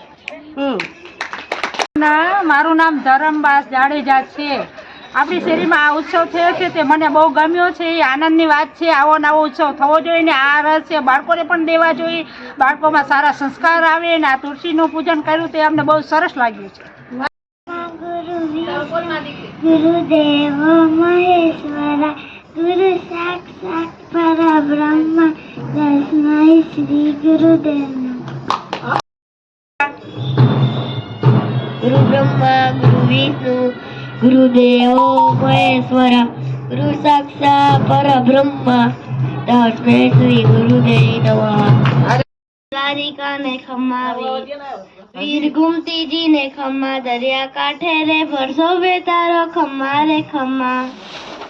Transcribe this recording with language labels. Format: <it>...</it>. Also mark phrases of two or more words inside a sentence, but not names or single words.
<gu>મારું નામ ધરમબાસ જાડેજા છે। આપણી શેરીમાં આ ઉત્સવ થયો છે તે મને બહુ ગમ્યો છે, એ આનંદની વાત છે। આવો નવો ઉત્સવ થવો જોઈએ ને આ રસ છે બાળકોને પણ દેવા જોઈએ, બાળકોમાં સારા સંસ્કાર આવે ને આ તુલસીનું પૂજન કર્યું તે અમને બહુ સરસ લાગ્યું છે।</gu> <sa>गुरुदेव महेश्वरा, गुरु साक्षात परब्रह्म, तस्मै श्री गुरुदेव नमः। गुरु ब्रह्मा गुरु विष्णु गुरुदेवो महेश्वरा, गुरु साक्षात परब्रह्म, तस्मै श्री गुरुदेव नमः।</sa> <gu>રાધિકા ને ખમ્માવી, વીર ઘૂમતી જી ને ખમ્મા, દરિયા કાંઠે રે ભરસો બેતારો ખમ્મા રે ખમ્મા।</gu>